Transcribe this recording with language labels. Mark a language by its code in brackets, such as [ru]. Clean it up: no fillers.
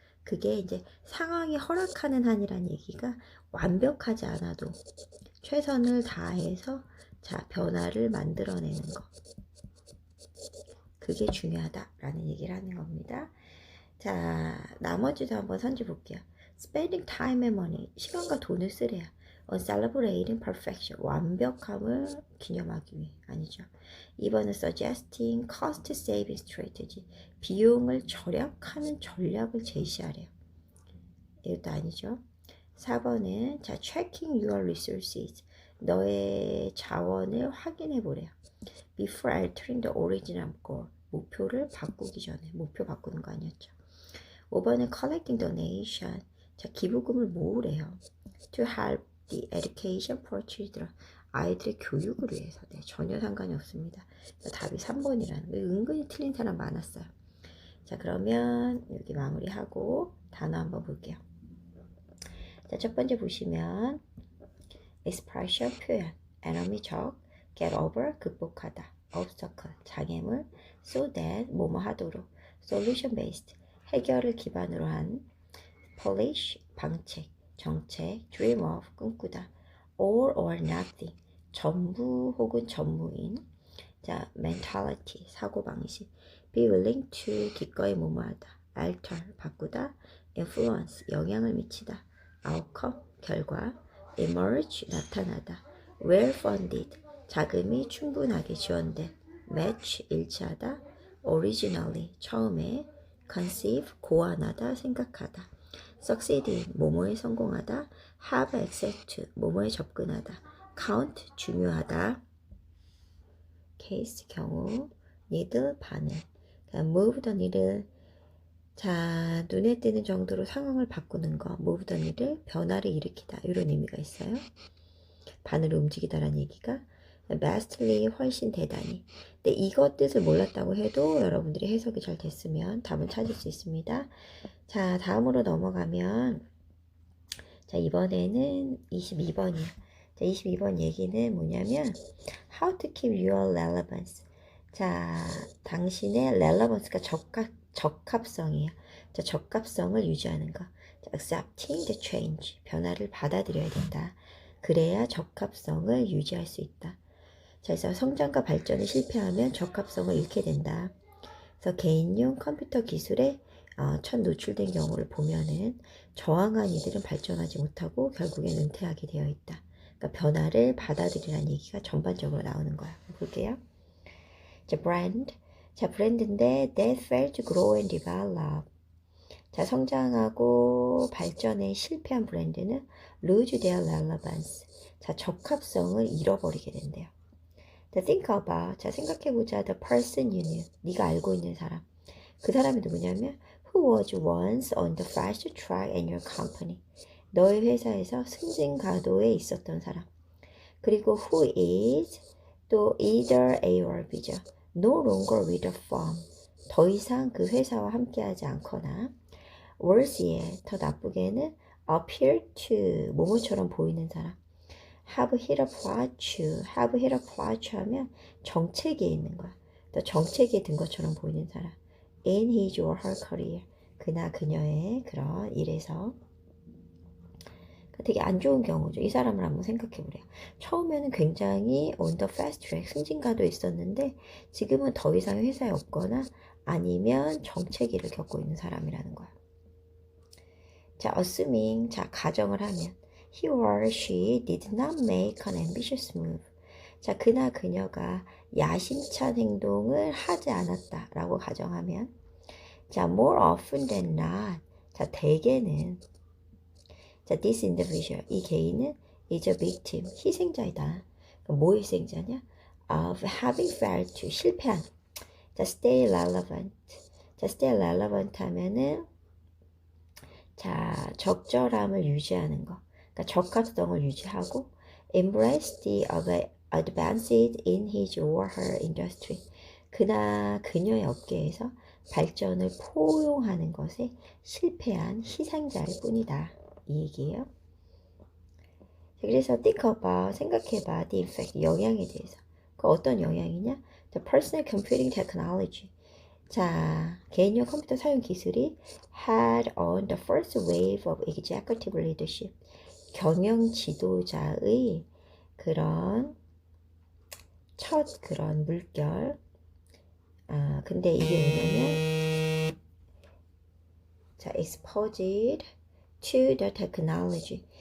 [ko] 그게 이제 상황이 허락하는 한이란 얘기가 완벽하지 않아도 최선을 다해서 자, 변화를 만들어내는 거. 그게 중요하다라는 얘기를 하는 겁니다. 자, 나머지도 한번 선지 볼게요. [en] Spending time and money, [ko] 시간과 돈을 쓰래요. [en] On celebrating perfection, [ko] 완벽함을 기념하기 위해, 아니죠. 2번은 [en] suggesting cost saving strategy, [ko] 비용을 절약하는 전략을 제시하래요. 이것도 아니죠. 4번은 자, [en] checking your resources, [ko] 너의 자원을 확인해 보래요. [en] Before altering the original goal, [ko] 목표를 바꾸기 전에, 목표 바꾸는 거 아니었죠. 5번은 [en] collecting donation. [ko] 자, 기부금을 모으래요. [en] To help the education for children. [ko] 아이들의 교육을 위해서. 네, 전혀 상관이 없습니다. 답이 3번이라는 거. 은근히 틀린 사람 많았어요. 자, 그러면 여기 마무리하고 단어 한번 볼게요. 자, 첫 번째 보시면 expression 표현. enemy 적. [en] get over 극복하다. [ko] obstacle 장애물. so that 뭐뭐 하도록. [en] solution based [ko] 해결을 기반으로 한 [en] polish 방책, 정책, dream of 꿈꾸다, all or nothing [ko] 전부 혹은 전무인. 자, mentality, 사고방식. [en] be willing to, [ko] 기꺼이 뭐뭐하다. [en] alter, 바꾸다. [ko] influence, 영향을 미치다. outcome, 결과. emerge, 나타나다. well funded, 자금이 충분하게 지원된. match, 일치하다. originally, 처음에. conceive, 고안하다, 생각하다. succeed in, 뭐뭐에 성공하다. [en] have access to, 뭐뭐에 접근하다. count, 중요하다. case, 경우. needle, 반응. move the needle. [ko] 자, 눈에 띄는 정도로 상황을 바꾸는 거. [en] move the needle, [ko] 변화를 일으키다. 이런 의미가 있어요. 바늘을 움직이다라는 얘기가. vastly, 훨씬 대단히. 근데 이것 뜻을 몰랐다고 해도 여러분들이 해석이 잘 됐으면 답은 찾을 수 있습니다. 자, 다음으로 넘어가면, 자, 이번에는 22번이야. 자, 22번 얘기는 뭐냐면 [en] how to keep your relevance. [ko] 자, 당신의 relevance가 적합성이에요. 자, 적합성을 유지하는 거. [en] 자, accepting the change. [ko] 변화를 받아들여야 된다. 그래야 적합성을 유지할 수 있다. 자, 그래서 성장과 발전이 실패하면 적합성을 잃게 된다. 그래서 개인용 컴퓨터 기술에 첫 노출된 경우를 보면은 저항한 이들은 발전하지 못하고 결국엔 은퇴하게 되어 있다. 그러니까 변화를 받아들이라는 얘기가 전반적으로 나오는 거야. 볼게요. 자, brand. [en] 자, 브랜드인데 that failed to grow and develop. [ko] 자, 성장하고 발전에 실패한 브랜드는 [en] lose their relevance. [ko] 자, 적합성을 잃어버리게 된대요. 자, [en] think about. [ko] 자, 생각해보자. [en] The person you knew. [ko] 네가 알고 있는 사람. 그 사람이 누구냐면 [en] who was once on the fast track in your company. [ko] 너의 회사에서 승진가도에 있었던 사람. [en] 그리고 who is 또 either A or B죠. no longer with the firm. [ko] 더 이상 그 회사와 함께하지 않거나 worse에 더 나쁘게는 [en] appear to [ko] 뭐뭐처럼 보이는 사람. [en] have hit a plateau. have hit a plateau [ko] 하면 정체기에 있는 거야. 또 정체기에 든 것처럼 보이는 사람. [en] in his or her career. [ko] 그나 그녀의 그런 일에서 되게 안 좋은 경우죠. 이 사람을 한번 생각해 보래요. 처음에는 굉장히 [en] on the fast track [ko] 승진가도 있었는데 지금은 더 이상 회사에 없거나 아니면 정체기를 겪고 있는 사람이라는 거야. [en] 자, assuming, [ko] 자, 가정을 하면 [en] he or she did not make an ambitious move. [ko] 자, 그나 그녀가 야심찬 행동을 하지 않았다라고 가정하면 자, [en] more often than not. [ko] 자, 대개는 자, this individual, 이 개인은 [en] is a victim, [ko] 희생자이다. 뭐 희생자냐? [en] Of having failed to, 실패한. 자, stay relevant. [ko] 자, [en] stay relevant [ko] 하면은 자, 적절함을 유지하는 거. 그러니까 적합성을 유지하고 [en] embrace the advances in his or her industry. [ko] 그나 그녀의 업계에서 발전을 포용하는 것에 실패한 희생자일 뿐이다. 이 얘기예요. 그래서 [en] think about, [ko] 생각해봐, [en] the effect, [ko] 영향에 대해서. 그 어떤 영향이냐? [en] The personal computing technology. [ko] 자, 개인용 컴퓨터 사용 기술이 [en] had on the first wave of executive leadership. [ko] 경영 지도자의 그런 첫 그런 물결. 근데 이게 뭐냐면 자, [en] exposed to the technology.